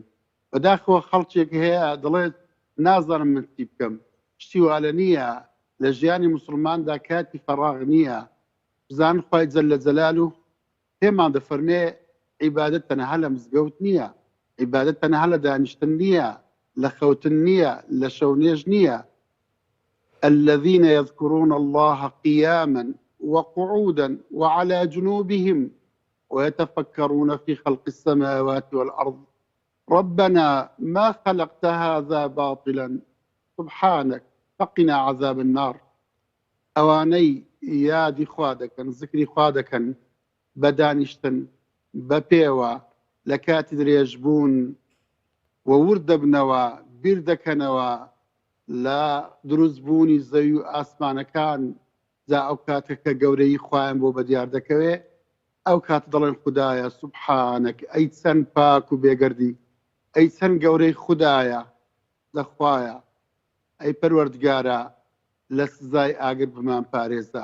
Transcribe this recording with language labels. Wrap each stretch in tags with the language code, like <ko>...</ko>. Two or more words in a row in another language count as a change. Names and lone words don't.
<ckb>بەداخەوە خەڵکێک هەیە دەڵێت نازانم من چی بکەم، شتی والە نییە لە ژیانی موسڵماندا کاتی فەراغ نییە. بزان خوای</ckb> <ar>جەلە جەلالو</ar> <ckb>پێمان دەفەرمێ عیبادەت تەنها لە مزگەوت نییە، عیبادەت تەنها لە دانیشتن نییە، لە خەوتن نییە، لە شەونێژ نییە.</ckb> <ar>الذين يذكرون الله قياما وقعودا وعلى جنوبهم ويتفكرون في خلق السماوات والأرض ربنا ما خلقت هذا باطلا سبحانك فقنا عذاب النار.</ar> <ckb>ئەوانەی یادی خوا دەکەن، ذکری خوا دەکەن بە دانیشتن بە پێوە لە کاتی درێژبوون و ورد دەبنەوە، بیر دەکەنەوە لە دروستبوونی زەوی و ئاسمانەکان، جا ئەو کاتە کە گەورەی خوایان بۆ بەدیار دەکەوێ ئەو کاتە دەڵێن خوددایە سوبحانەک ئەی چەند پاک و بێگەردی ئەی چەند گەورەی خوددایە دەخوایە ئەی پەروەردگارە لە سزای ئاگر بمان پارێزە.</ckb>